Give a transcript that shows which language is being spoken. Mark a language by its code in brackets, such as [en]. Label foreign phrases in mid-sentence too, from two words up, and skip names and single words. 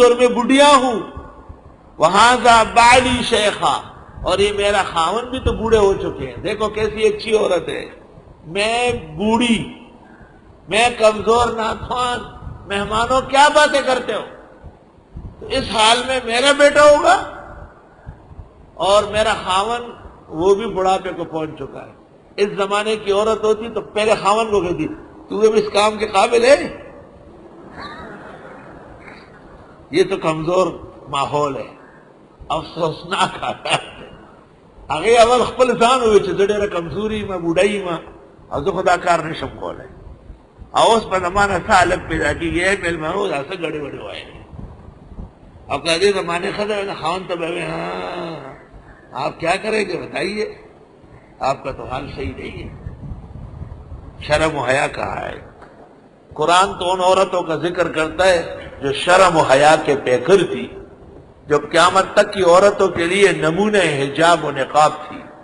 [ur] اور میں بڑھیا ہوں، [ar] وہذا بعلی شیخا، [ur] اور یہ میرا خاون بھی تو بوڑھے ہو چکے ہیں، دیکھو کیسی اچھی عورت ہے، میں بوڑھی، میں کمزور ناتوان، مہمانوں کیا باتیں کرتے ہو، تو اس حال میں میرا بیٹا ہوگا، اور میرا خاون وہ بھی بڑھاپے کو پہنچ چکا ہے۔ اس زمانے کی عورت ہوتی تو پہلے خاون کو کہتی تو اب اس کام کے قابل ہے، یہ تو کمزور ماحول ہے، افسوسناک حالات ہے۔ [ps] هغه اول خپل ځان وویل چې زه ډېره کمزوري یم، بوډۍ یم، او زه خو دا کار نشم کولی، او اوس په زمانه څه حالت پیدا کېږي، ای مېلمنو دا څه ګډې وډې وایي، او که دې زمانے ښځه وي نو خاوند ته به وایي [ur] ہاں آپ کیا کریں گے بتائیے، آپ کا تو حال صحیح نہیں ہے۔ شرم و حیا کہاں ہے؟ قرآن تو ان عورتوں کا ذکر کرتا ہے جو شرم و حیا کے پیکر تھی، جو قیامت تک کی عورتوں کے لیے نمونہ حجاب و نقاب تھی۔